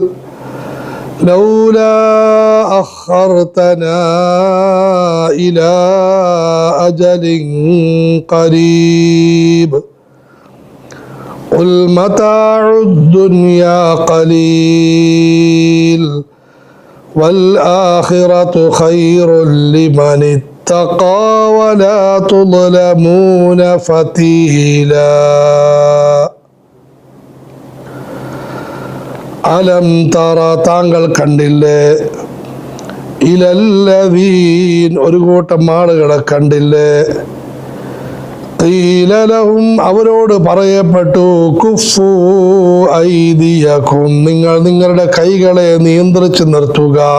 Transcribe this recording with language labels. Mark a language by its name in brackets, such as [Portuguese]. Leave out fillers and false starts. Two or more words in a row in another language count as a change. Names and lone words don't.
[Arabic] لولا أخرتنا إلى أجل قريب قل متاع الدنيا قليل والآخرة خير لمن اتقى ولا تظلمون فتيلا ألم تر [Malayalam] താങ്കൾ കണ്ടില്ലേ ഇലല്ലദീൻ ഒരു കൂട്ടം ആളുകളെ കണ്ടില്ലേ [Arabic] قيل لهم [Malayalam] അവരോട് പറയപ്പെട്ടു [Arabic] كفوا أيديكم [Malayalam] നിങ്ങൾ നിങ്ങളുടെ കൈകളെ നിയന്ത്രിച്ചു നിർത്തുക